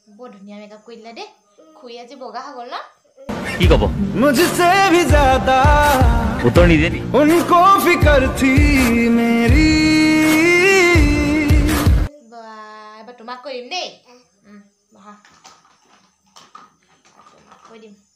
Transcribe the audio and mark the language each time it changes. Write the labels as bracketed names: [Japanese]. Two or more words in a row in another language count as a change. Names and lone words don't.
[Assamese] ধুনীয়া মেকআপ কৰি দিলা দেই খুই আজি বগা হৈ গ'ল ন [Hindi] की कब मुझसे भी ज्यादा उत्तर नहीं देनी उनको फिकर थी मेरी [Assamese] এবাৰ তোমাক কৈ দিম দেই বহা কৈ দিম